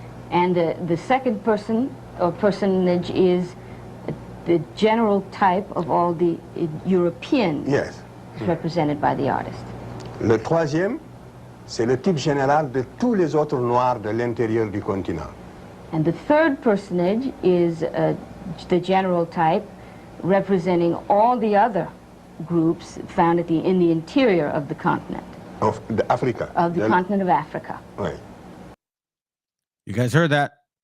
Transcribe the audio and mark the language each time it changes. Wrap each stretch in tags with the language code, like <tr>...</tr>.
<en>And the second person or personage is the general type of all the Europeans represented by the artist.</en> <fr>Le troisième, c'est le type général de tous les autres Noirs de l'intérieur du continent.</fr> <en>And the third personage is the general type representing all the other groups found in the interior of the continent. Of Africa. Of the continent of Africa.</en> <fr>Oui.</fr> <en>You guys heard that?</en>